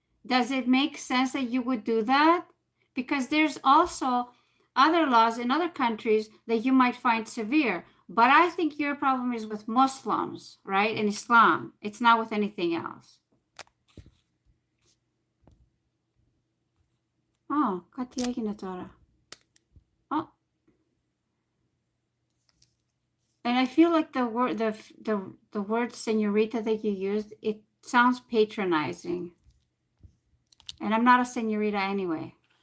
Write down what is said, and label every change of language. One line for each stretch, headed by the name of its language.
English: Does it make sense that you would do that? Because there's also other laws in other countries that you might find severe. But I think your problem is with Muslims, right? And Islam. It's not with anything else.
Greek: Oh, κάτι έγινε τώρα. Oh.
English: And I feel like the word señorita that you used, it sounds patronizing. And I'm not a señorita anyway.